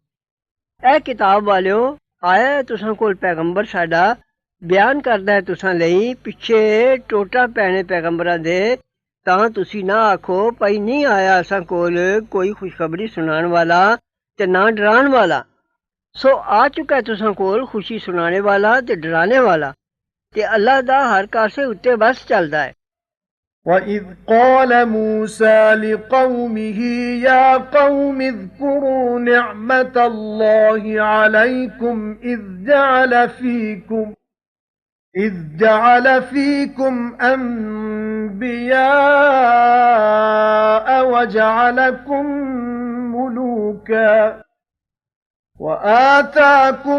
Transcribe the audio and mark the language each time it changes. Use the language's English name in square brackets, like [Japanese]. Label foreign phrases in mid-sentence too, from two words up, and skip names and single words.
[Punjabi] ਇਹ ਕਿਤਾਬ ਵਾਲਿਓ ਆਇਆ ਹੈ ਤੁਸਾਂ ਕੋਲ ਪੈਗੰਬਰ ਸਾਡਾ ਬਿਆਨ ਕਰਦਾ ਹੈ ਤੁਸਾਂ ਲਈ ਪਿੱਛੇ ਟੋਟਾ ਪੈਣੇ ਪੈਗੰਬਰਾਂ ਦੇ ਤਾਂ ਤੁਸੀਂ ਨਾ ਆਖੋ ਭਈ ਨਹੀਂ ਆਇਆ ਅਸਾਂ ਕੋਲ ਕੋਈ ਖੁਸ਼ਖਬਰੀ ਸੁਣਾਉਣ ਵਾਲਾ ਤੇ ਨਾ ਡਰਾਉਣ ਵਾਲਾ ਸੋ ਆ ਚੁੱਕਾ ਤੁਸਾਂ ਕੋਲ ਖੁਸ਼ੀ ਸੁਣਾਣੇ ਵਾਲਾ ਤੇ ਡਰਾਣੇ ਵਾਲਾ ਤੇ ਅੱਲਾ ਦਾ ਹਰ ਕਾਸੇ ਉੱਤੇ ਬਸ ਚੱਲਦਾ ਹੈ। [Arabic] وَإِذْ قَالَ مُوسَى لِقَوْمِهِ يَا قَوْمِ اذْكُرُوا نِعْمَةَ اللَّهِ عَلَيْكُمْ إِذْ جَعَلَ فِيكُمْ أَنْبِيَاءَ وَجَعَلَكُمْ مُلُوكًا وَآتَاكُمْ